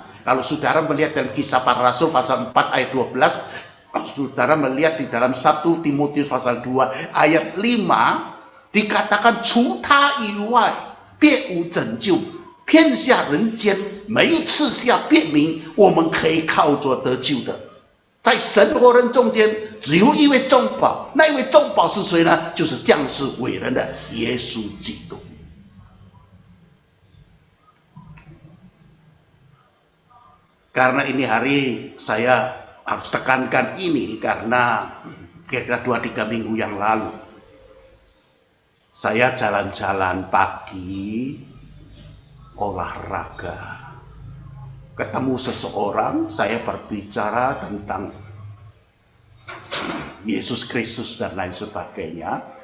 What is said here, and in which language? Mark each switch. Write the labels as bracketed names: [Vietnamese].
[Indonesian] Kalau saudara melihat dalam Kisah Para Rasul pasal 4 ayat 12, saudara melihat di dalam 1 Timotius pasal 2 ayat 5, dikatakan [Chinese] 除他以外别无拯救，天下人间没有赐下别名我们可以靠着得救的。在神和人中间只有一位中保，那一位中保是谁呢？就是降世伟人的耶稣基督。 [Indonesian] Karena ini hari saya harus tekankan ini karena kira-kira 2-3 minggu yang lalu saya jalan-jalan pagi, olahraga, ketemu seseorang, saya berbicara tentang Yesus Kristus dan lain sebagainya.